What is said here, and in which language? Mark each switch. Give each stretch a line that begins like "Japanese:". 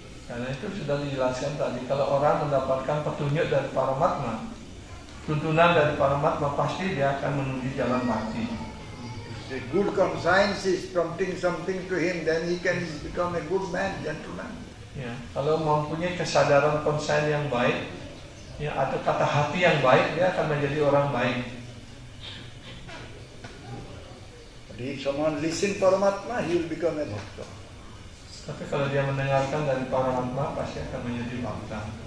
Indonesian: Karena itu sudah dijelaskan tadi, kalau orang mendapatkan petunjuk dari Paramatma, tuntunan dari Paramatma, pasti dia akan menuju jalan bhakti.
English: The good conscience is prompting something to him, then he can become a good man, gentleman.
Indonesian: Ya, kalau mempunyai kesadaran konsen yang baik, ya, atau kata hati yang baik, dia akan menjadi orang baik.
English: But if someone listen Paramatma, he will become a bhakta.
Indonesian: Tapi kalau dia mendengarkan dari Paramatma, pasti akan menjadi bhakta.